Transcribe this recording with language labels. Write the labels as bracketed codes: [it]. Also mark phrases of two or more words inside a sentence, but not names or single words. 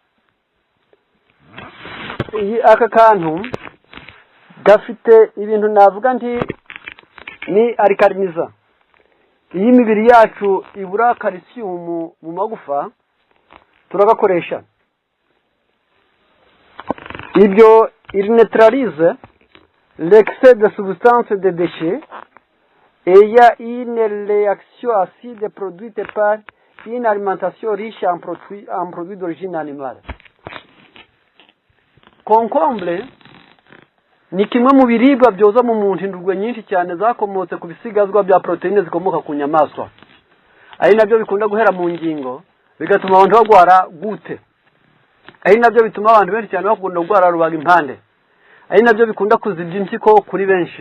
[rw] Aka kantu gafite ibintu navuga nti ni arikariniza. Iyi imibiri yacu ibura calcium mu magufa turagakoresha. [fr] Ibyo il neutralise l'excès de substances de déchets et il y a une réaction acide produite par une alimentation riche en produits d'origine animale. [rw] Concombre ni kimwe mu biribwa byoza mu muntu indurwe nyinshi cyane zakomotse ku bisigazwa bya proteine zikomoka ku nyamaswa, ari nabyo bikunda guhera mu ngingo bigatuma abantu bagwara gute, ari nabyo bituma abantu benshi cyane bakunda gugwara rubaga impande, ari nabyo bikunda kuzibya impyiko kuri benshi.